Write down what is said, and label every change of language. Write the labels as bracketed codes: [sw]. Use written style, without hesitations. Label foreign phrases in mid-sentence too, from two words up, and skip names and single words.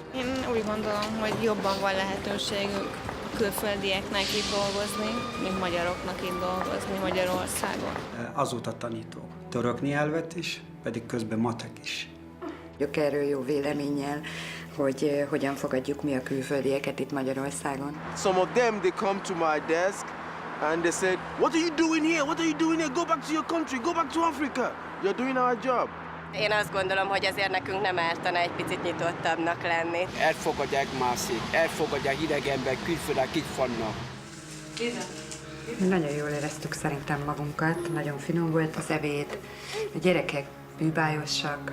[hu] Én úgy gondolom, hogy jobban van lehetőségük a külföldieknek itt dolgozni, mint magyaroknak itt dolgozni Magyarországon. Azóta tanítok török nyelvet is, pedig közben matek is. Ők erről jó véleménnyel, hogy hogyan fogadjuk mi a külföldieket itt Magyarországon. [en] Some of them, they come to my desk and they said, what are you doing here? What are you doing here? Go back to your country, go back to Africa. You're doing our job. [hu] Én azt gondolom, hogy azért nekünk nem ártana egy picit nyitottabbnak lenni. Elfogadják másik, elfogadják idegenben, külföldek itt vannak. Nagyon jól éreztük szerintem magunkat, nagyon finom volt az ebéd, a gyerekek bűbájosak.